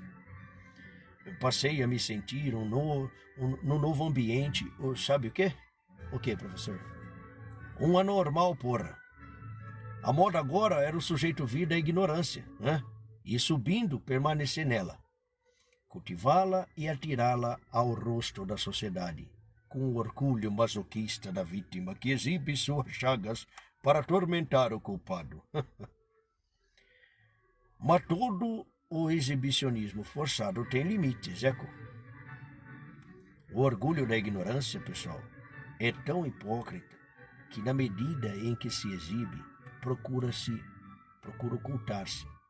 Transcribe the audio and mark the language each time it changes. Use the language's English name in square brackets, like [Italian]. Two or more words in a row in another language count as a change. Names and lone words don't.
[Portuguese] Eu passei a me sentir no novo ambiente, sabe o quê? O quê, professor? Um anormal, porra. A moda agora era o sujeito vir da ignorância, E subindo, permanecer nela. Cultivá-la e atirá-la ao rosto da sociedade, com o orgulho masoquista da vítima que exibe suas chagas para atormentar o culpado. Mas todo o exibicionismo forçado tem limites, O orgulho da ignorância, pessoal, é tão hipócrita que, na medida em que se exibe, procura ocultar-se.